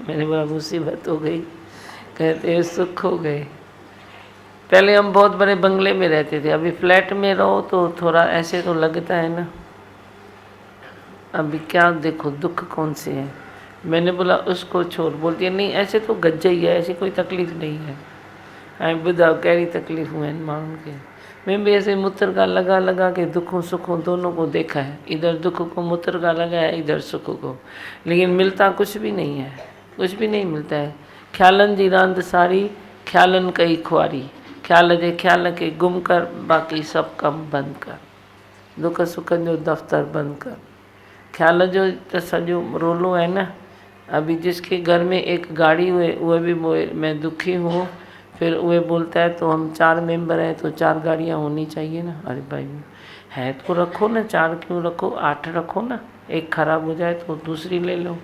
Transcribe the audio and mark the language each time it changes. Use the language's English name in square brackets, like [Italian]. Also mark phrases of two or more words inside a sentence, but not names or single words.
[Hindi] मैंने बोला मुसीबत हो गई। कहते हैं सुख हो गए। पहले हम बहुत बड़े बंगले में रहते थे, अभी फ्लैट में रहो तो थोड़ा ऐसे तो लगता है ना। अभी क्या देखो दुख कौन से है। मैंने बोला उसको छोड़, बोलती है नहीं ऐसे तो गज्जा ही है, ऐसी कोई तकलीफ़ नहीं है। [Sindhi] ऐं ॿुधाओ कहिड़ी तकलीफ़ूं आहिनि माण्हुनि खे। मैं भी ऐसे मुतरका लगा लगा के दुखों सुखों दोनों को देखा है, इधर दुख को मुतरका लगाया, इधर सुख को, लेकिन मिलता कुछ भी नहीं है, कुछ भी नहीं मिलता है। ख़्यालनि जी रांदि सारी, ख़्यालनि कई खुआरी, ख़्याल जे ख़्याल के गुम कर, बाक़ी सभु कमु बंदि कर, दुख सुखनि जो दफ़्तर बंदि कर। ख़्याल जो त सॼो रोलो है ना। [Hindi] अभी जिसके घर में एक गाड़ी हुए वह भी मैं दुखी हूँ, फिर वह बोलता है तो हम 4 मेंबर हैं तो 4 गाड़ियाँ होनी चाहिए ना। अरे भाई है तो रखो ना, 4 क्यों रखो, 8 रखो ना, एक ख़राब हो जाए तो दूसरी ले लो।